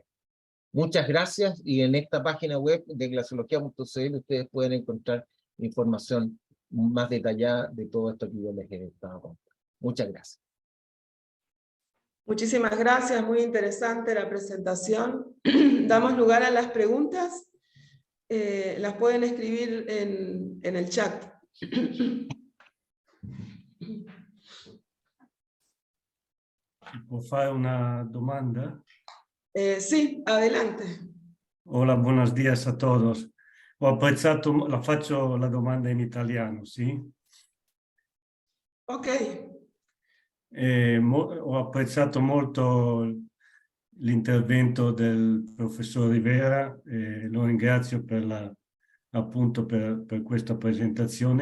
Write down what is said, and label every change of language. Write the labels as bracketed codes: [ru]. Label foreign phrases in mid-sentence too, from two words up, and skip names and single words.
[es] Muchas gracias y en esta página web de glaciología.cl ustedes pueden encontrar información más detallada de todo esto que yo les he estado contando. Muchas gracias. Muchísimas gracias, muy interesante la presentación. Damos lugar a las preguntas. Las pueden escribir en el chat. [it] Può fare una domanda? [es] Sí, adelante. Hola, buenos días a todos. [it] Ho apprezzato, la faccio la domanda in italiano, sì? Ok. Ho apprezzato molto l'intervento del professor Rivera, lo ringrazio appunto per questa presentazione.